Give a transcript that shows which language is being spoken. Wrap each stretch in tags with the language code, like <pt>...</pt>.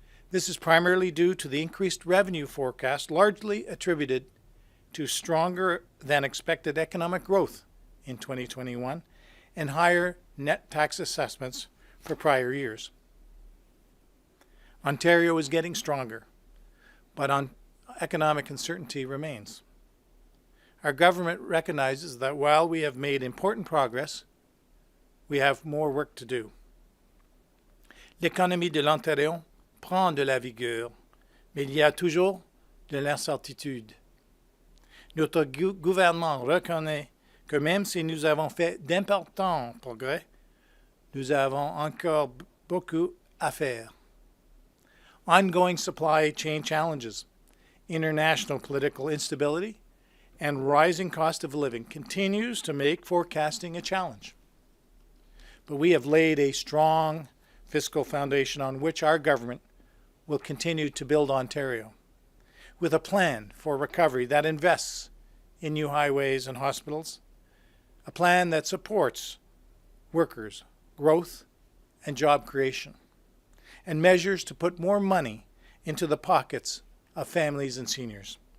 <en>This is primarily due to the increased revenue forecast, largely attributed to stronger than expected economic growth in 2021 and higher net tax assessments for prior years. Ontario is getting stronger, but economic uncertainty remains. Our government recognizes that while we have made important progress, we have more work to do.</en> <fr>L'économie de l'Ontario prend de la vigueur, mais il y a toujours de l'incertitude. Notre gouvernement reconnaît que même si nous avons fait d'importants progrès, nous avons encore beaucoup à faire.</fr> <en>Ongoing supply chain challenges, international political instability, and rising cost of living continues to make forecasting a challenge. But we have laid a strong fiscal foundation on which our government will continue to build Ontario, with a plan for recovery that invests in new highways and hospitals, a plan that supports workers, growth, and job creation, and measures to put more money into the pockets of families and seniors.</en>